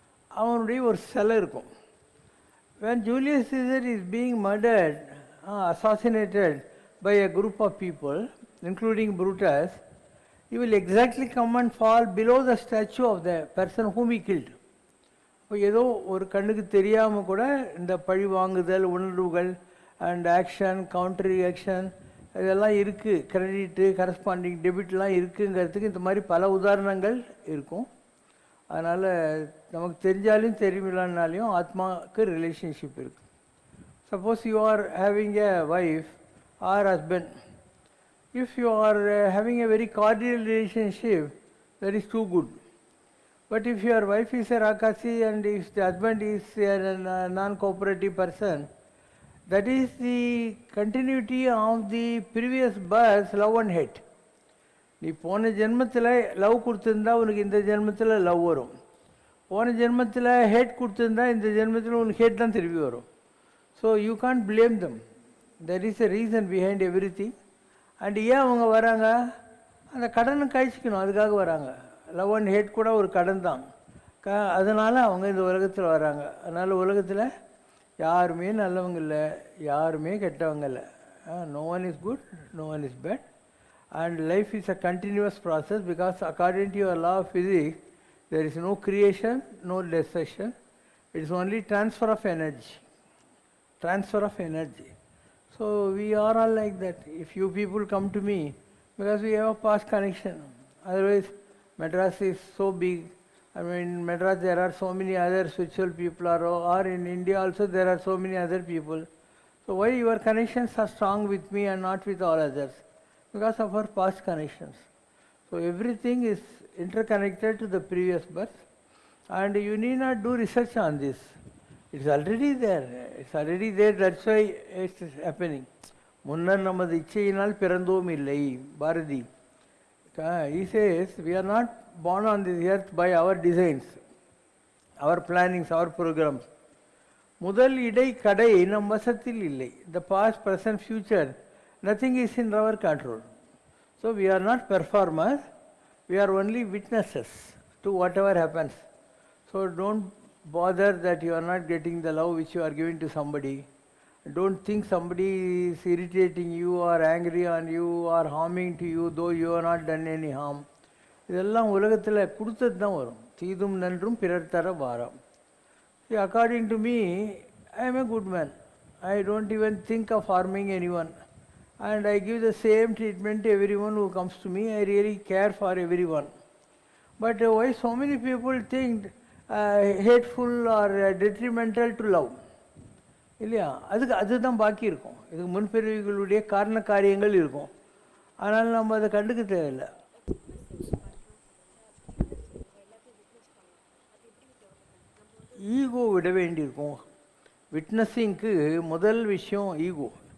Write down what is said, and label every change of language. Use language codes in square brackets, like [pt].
[ta] அவனுடைய ஒரு சிலை இருக்கும். [en] When Julius Caesar is being murdered, assassinated by a group of people, including Brutus, he will exactly come and fall below the statue of the person whom he killed. [ta] இப்போ ஏதோ ஒரு கண்ணுக்கு தெரியாமல் கூட இந்த பழி வாங்குதல் உணர்வுகள் [en] and action, counter reaction [ta] இதெல்லாம் இருக்குது. கிரெடிட்டு, கரஸ்பாண்டிங் டெபிட்லாம் இருக்குங்கிறதுக்கு இந்த மாதிரி பல உதாரணங்கள் இருக்கும். அதனால் நமக்கு தெரிஞ்சாலும் தெரியலான்னாலையும் ஆத்மாவுக்கு ரிலேஷன்ஷிப் இருக்குது. [en] Suppose you are having a wife or husband, if you are having a very cordial relationship, that is too good. But if your wife is a rakasi and if the husband is a non-cooperative person, that is the continuity of the previous birth, love and hate. [ta] நீ போன ஜென்மத்தில் love கொடுத்துருந்தா உனக்கு இந்த ஜென்மத்தில் love வரும். போன ஜென்மத்தில் ஹேட் கொடுத்துருந்தா இந்த ஜென்மத்தில் உனக்கு ஹேட் தான் திருப்பி வரும். [en] So you can't blame them. There is a reason behind everything. [ta] And ஏன் அவங்க வராங்க? அந்த கடனை கழிச்சிக்கணும், அதுக்காக வராங்க. லவ் அண்ட் ஹேட் கூட ஒரு கடன் தான். அதனால் அவங்க இந்த உலகத்தில் வராங்க. அதனால் உலகத்தில் யாருமே நல்லவங்க இல்லை, யாருமே கெட்டவங்க இல்லை. [en] No one is good, no one is bad. And life is a continuous process because according to your law of physics, there is no creation, no destruction. It is only transfer of energy. Transfer of energy. So we are all like that. If you people come to me, because we have a past connection. Otherwise, Madras is so big. I mean, in Madras there are so many other spiritual people, or in India also there are so many other people. So why your connections are strong with me and not with all others? Because of our past connections. So everything is interconnected to the previous birth, and you need not do research on this. It's already there. It's already there. That's why it's happening. [ta] முன்னர் நமது இச்சையினால் பிறந்தோம் இல்லை Bharathi. [en] He says we are not born on this earth by our designs, our plannings, our programs. [ta] முதல் இடை கடை நம் வசத்தில் இல்லை. [en] The past, present, future, nothing is in our control. So we are not performers, we are only witnesses to whatever happens. So don't bother that you are not getting the love which you are giving to somebody. Don't think somebody is irritating you or angry on you or harming to you, though you have not done any harm. [ta] இதெல்லாம் உலகத்தில் கொடுத்தது தான் வரும். தீதும் நன்றும் பிறர் தர வாரம். [en] See, according to me, I am a good man. I don't even think of harming anyone. And I give the same treatment to everyone who comes to me. I really care for everyone. But why so many people think hateful or detrimental to love? [ta] இல்லையா? அதுதான் பாக்கி இருக்கும். இதுக்கு முன்பிறவிகளுடைய காரண காரியங்கள் இருக்கும். ஆனால் நம்ம அதை கண்டுக்க தேவையில்லை. ஈகோ விட வேண்டியிருக்கும். விட்னஸிங்க்கு முதல் விஷயம் ஈகோ.